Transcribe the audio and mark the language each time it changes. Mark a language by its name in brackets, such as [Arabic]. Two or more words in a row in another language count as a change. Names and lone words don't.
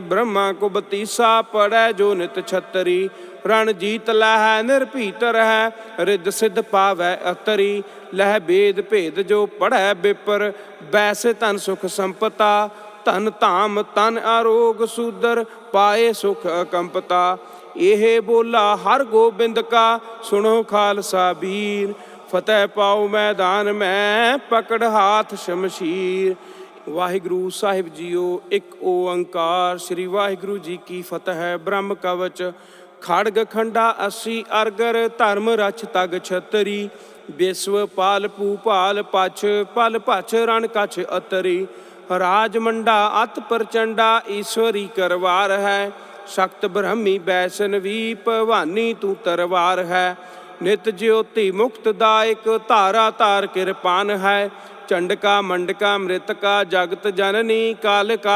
[Braj] ब्रह्मा को बतीसा पड़ै जो नित छतरी रणजीत लहै निरभीत रहै रिद्ध सिद्ध पावै अतरी लहि बेद भेद जो पढ़ै बिपर बैसे धन सुख संपता धन धाम तन आरोग सूदर पाए सुख अकंपता इह बोला हर गोबिंद का सुणो खालसा वीर फतिह पाउ मैदान मैं पकड़ हाथ शमशीर। [Punjabi] ਵਾਹਿਗੁਰੂ ਸਾਹਿਬ ਜੀਓ ਇੱਕ ਓੰਕਾਰ ਸ੍ਰੀ ਵਾਹਿਗੁਰੂ ਜੀ ਕੀ ਫਤਿਹ। [Braj] ब्रह्म कवच खड्ग खंडा अस्सी अरगर धर्म रछ तग छतरी विश्व पाल भूपाल पछ पल पछ रण कछ अतरी राज मंडा अत प्रचंडा ईश्वरी करवार है शक्त ब्रह्मी वैष्णवी भवानी तू तरवार है नित ज्योति मुक्त दायक धारा तार कृपान है चंडका मंडका मृतका जगत जननी काल का